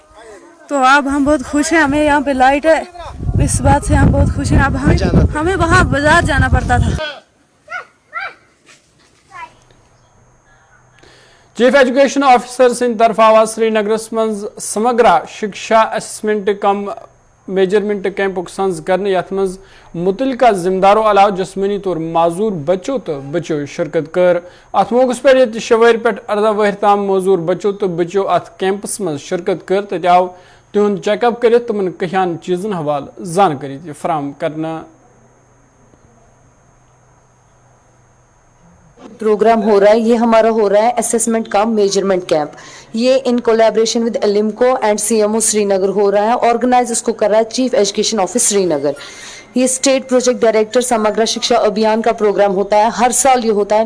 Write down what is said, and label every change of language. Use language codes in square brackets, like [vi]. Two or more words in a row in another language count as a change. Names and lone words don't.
[hi] तो अब हम बहुत खुश हैं, हमें यहाँ पे लाइट है, इस बात से हम बहुत खुश हैं। अब हमें वहाँ बाजार जाना पड़ता था। [en] chief education officer [ks] सिंध तरफ आज श्रीनगरस मज समग्र शिक्षा [en] assessment cum measurement campuk [ks] संज करने यथ मज मुतलका जिम्मेदारों अलावा जिस्मनी तौर माजूर बच्चों तो बच्चों शिरकत कर। अत मौकस पे 6 वहर पे 18 वहर ताम मजूर बच्चों तो बच्चों अत कैंपस मज शिरकत कर तत आव तिहुंद चेकअप कर तमन कहियान चीजन हवाल जानकारी फराम करना। [hi] प्रोग्राम हो रहा है, ये हमारा हो रहा है [en] assessment cum measurement camp. [hi] ये [en] in collaboration with ALIMCO and CMO Srinagar [hi] हो रहा है। ऑर्गेनाइज इसको कर रहा है चीफ एजुकेशन ऑफिस श्रीनगर। ये [en] state project director [hi] समग्र शिक्षा अभियान का प्रोग्राम होता है, हर साल ये होता है।